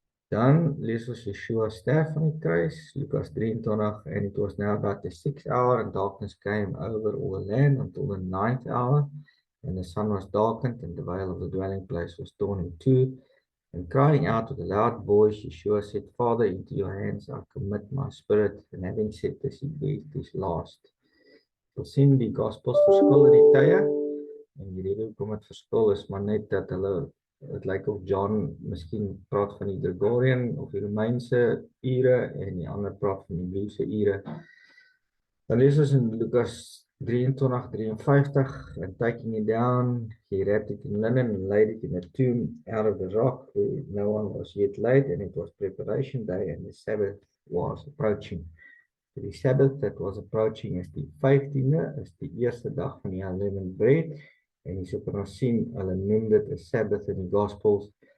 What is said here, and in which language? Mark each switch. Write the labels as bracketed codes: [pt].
[af] Dan lees ons Yeshua sterf van die kruis, [en] Lukas 23, and it was now about the 6th hour, and darkness came over all the land until the 9th hour, and the sun was darkened, and the veil of the dwelling place was torn in two, and crying out with a loud voice, Yeshua said, Father, into your hands I commit my spirit, and having said this, he breathed his last. [af] We'll sien die Gospels verskil in die tye, en die rede hoekom het verskil is maar net dat hulle, het lyk of John miskien praat van die Gregorian of die Romeinse ure, en die ander praat van die Hebreëse ure. Dan lees ons in Lukas 23:53, [en] and taking it down, he wrapped it in linen and laid it in a tomb out of the rock where no one was yet laid, and it was preparation day, and the Sabbath was approaching. [af] So die Sabbath [en] that was approaching [af] is die 15de, is die eerste dag van die unleavened bread, en jy sal kan sien, hulle noem dit 'n Sabbath in die Gospels.